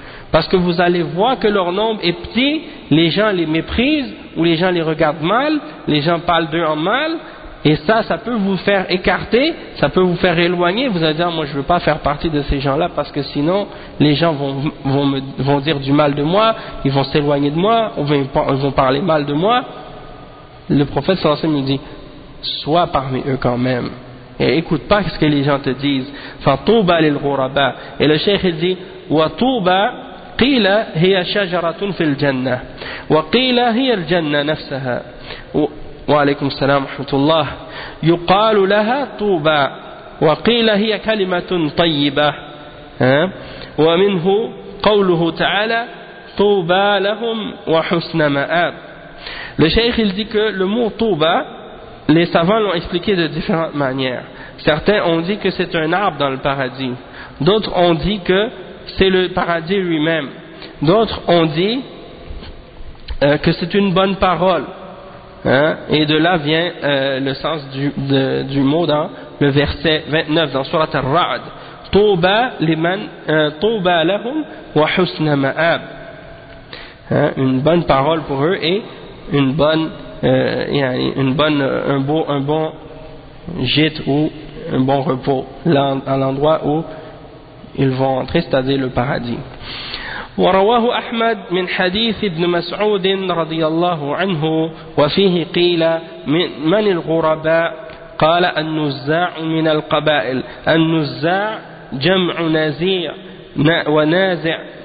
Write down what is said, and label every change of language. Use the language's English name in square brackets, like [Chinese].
[French] Parce que vous allez voir que leur nombre est petit, les gens les méprisent, ou les gens les regardent mal, les gens parlent d'eux en mal, et ça, ça peut vous faire écarter, ça peut vous faire éloigner, vous allez dire, moi je veux pas faire partie de ces gens-là, parce que sinon, les gens vont dire du mal de moi, ils vont s'éloigner de moi, ils vont parler mal de moi. Le prophète [Arabic] sallallahu alayhi wa sallam [French] nous dit, sois parmi eux quand même, et écoute pas ce que les gens te disent. Enfin, [Arabic] touba lil ghuraba. [French] Et le cheikh il dit, [Arabic] wa touba, قيل هي شجرة في الجنة وقيل هي الجنة نفسها وعليكم السلام ورحمة الله يقال لها طوبى وقيل هي كلمة طيبة ومنه قوله تعالى طوبى لهم وحسن مآب. [French] Le cheikh il dit que le mot طوبى, les savants l'ont expliqué de différentes manières. Certains ont dit que c'est un arbre dans le paradis, d'autres ont dit que c'est le paradis lui-même. D'autres ont dit que c'est une bonne parole. Et de là vient le sens du mot dans le verset 29 dans Sourate Ar-Ra'd. [Arabic] Touba liman touba lahum wa husna ma'ab. [French] Une bonne parole pour eux et une bonne un bon gîte ou un bon repos à l'endroit où ils vont entrer, c'est-à-dire le paradis. [Arabic] ورواه أحمد من حديث ابن مسعود رضي الله عنه وفيه قيل من الغرباء قال النزاع من القبائل النزاع جمع نزيع ونازع